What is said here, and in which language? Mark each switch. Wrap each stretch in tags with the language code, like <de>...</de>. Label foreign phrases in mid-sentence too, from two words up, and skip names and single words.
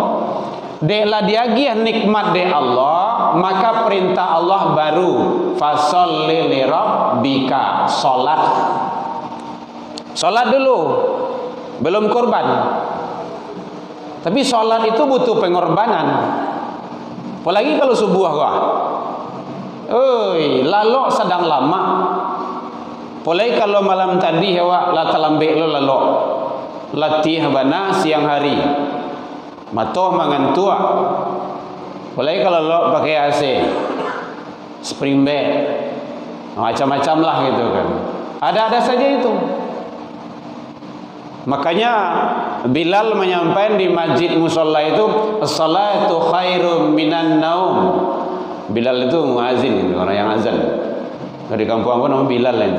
<min>Deklah diagih nikmat de Allah, maka perintah Allah baru,</min> <ar>فصل لربك,</ar> <min>salat dulu, belum korban.</min> <id>Tapi salat itu butuh pengorbanan.</id> <min>Apalagi kalau subuh kau, lalok sedang lama. Apalagi kalau malam tadi awak la talambek lo lalok, latih bana siang hari, matoh mangantua.</min> <id>Apalagi kalau lo pakai AC, spring bed, macam-macam lah gitu kan. Ada saja itu. Makanya Bilal menyampaikan di masjid musola itu,</id> <ar>الصلاة خير من النوم.</ar> <id>Bilal itu muazin, orang yang azan. Di kampung apa nama Bilal itu.</id>